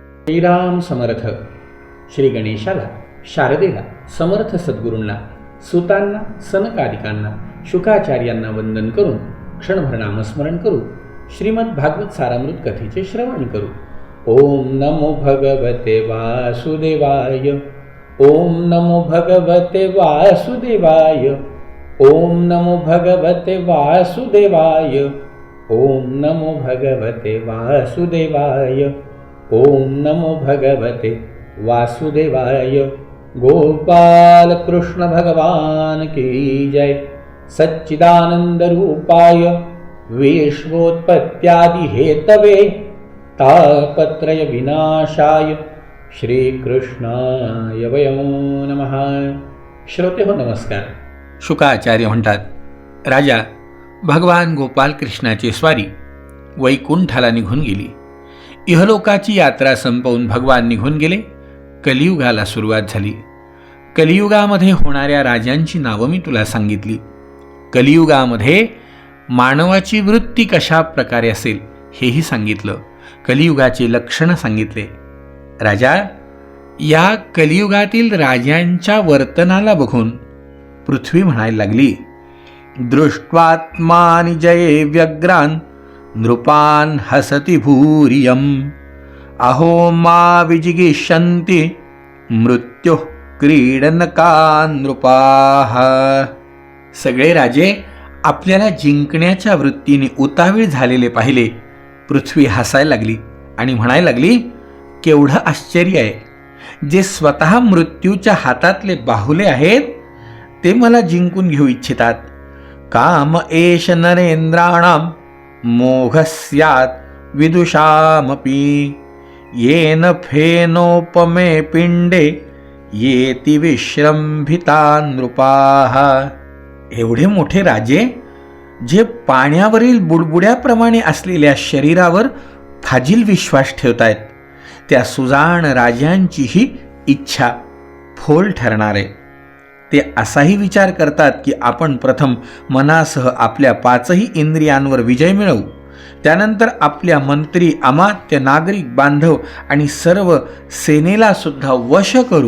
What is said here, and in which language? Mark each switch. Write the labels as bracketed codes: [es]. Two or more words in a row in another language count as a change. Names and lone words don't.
[mr] श्रीराम समर्थ. श्री गणेशाला, शारदेला, समर्थ सद्गुरूंना, सुतांना, सनकादिकांना, शुकाचार्यांना वंदन करून क्षणभर नामस्मरण करू. श्रीमद भागवत सारामृत कथेचे श्रवण करू. [sa] ओम नमो भगवते वासुदेवाय. ओम नमो भगवते वासुदेवाय. ओम नमो भगवते वासुदेवाय. ओम नमो भगवते वासुदेवाय. ओम नमो भगवते वासुदेवाय. [hi] गोपाल कृष्ण भगवान की जय. [sa] सच्चिदानंद रूपाय विश्वोत्पत्त्यादि हेतवे तापत्रय विनाशाय श्रीकृष्णाय वयं नमः. [mr] श्रोते हो, नमस्कार. शुकाचार्य म्हणतात, राजा भगवान गोपाल कृष्णाची स्वारी वैकुंठाला निघून गेली. इहलोकाची यात्रा संपवून भगवान निघून गेले. कलियुगाला सुरुवात झाली. कलियुगामध्ये होणाऱ्या राजांची नावं मी तुला सांगितली. कलियुगामध्ये मानवाची वृत्ती कशा प्रकारे असेल हेही सांगितलं. कलियुगाचे लक्षण सांगितले. राजा, या कलियुगातील राजांच्या वर्तनाला बघून पृथ्वी म्हणायला लागली, [sa] दृष्ट्वात्मानि जये व्यग्रान नृपान हसति भूरियम. अहो मा विजिगिषन्ति मृत्यु क्रीडनका नृपाः. [mr] सगळे राजे आपल्याला जिंकण्याच्या वृत्तीने उतावीळ झालेले पाहिले. पृथ्वी हसायला लागली आणि म्हणायला लागली, केवढं आश्चर्य आहे. जे स्वतः मृत्यूच्या हातातले बाहुले आहेत ते मला जिंकून घेऊ इच्छितात. [sa] काम एष नरेंद्राणाम मोघस्यात विदुषामपि. येन फेनोपमे पिंडे येति विश्रंभिता नृपाः. [mr] एवढे मोठे राजे जे पाण्यावरील बुडबुड्याप्रमाणे असलेल्या शरीरावर फाजील विश्वास ठेवतायत, त्या सुजाण राजांचीही इच्छा फोल ठरणार आहे. ते असाही विचार करतात की आपण प्रथम मनासह आपल्या 5ही इंद्रियांवर विजय मिळवू, त्यानंतर आपल्या मंत्री, अमात्य, नागरिक, बांधव आणि सर्व सेनेला सुद्धा वश करू.